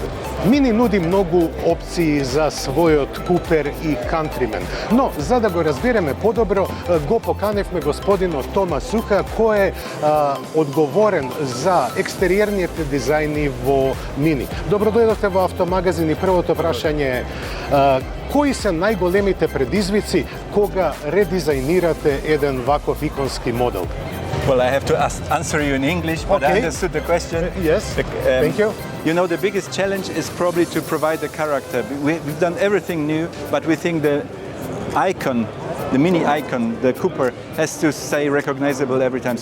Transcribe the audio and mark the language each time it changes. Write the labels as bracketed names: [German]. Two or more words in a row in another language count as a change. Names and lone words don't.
[Macedonian] Мини нуди многу опции за својот Купер и Countryman, но за да го разбереме подобро, го поканевме господинот Тома Sycha, кој е одговорен за екстериерните дизајни во Мини. Добро дојдовте во автомагазин и првото прашање е кои се најголемите предизвици кога редизајнирате еден ваков иконски модел? [English] Well, I have to answer you in English, but I understood the question. Yes, thank you. You know, the biggest challenge is probably to provide the character. We've done everything new, but we think the icon, the Mini icon, the Cooper, has to stay recognizable every time.